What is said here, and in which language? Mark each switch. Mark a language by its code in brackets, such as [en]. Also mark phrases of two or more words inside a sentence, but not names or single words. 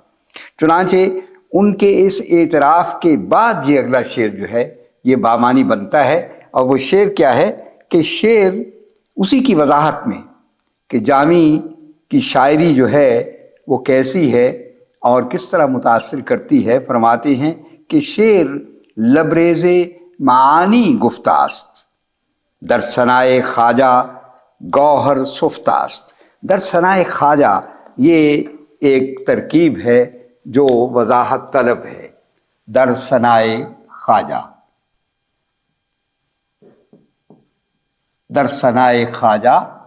[ur] چنانچہ ان کے اس اعتراف کے بعد یہ اگلا شعر جو ہے یہ بامانی بنتا ہے، اور وہ شعر کیا ہے کہ شعر اسی کی وضاحت میں کہ جامی کی شاعری جو ہے وہ کیسی ہے اور کس طرح متاثر کرتی ہے، فرماتے ہیں کہ [fa] شعر لبریز معانی گفتاست، در ثنائے خواجہ گوہر سفتاست۔ در ثنائے خواجہ [ur] یہ ایک ترکیب ہے جو وضاحت طلب ہے۔ [fa] در ثنائے خواجہ، در ثنائے خواجہ۔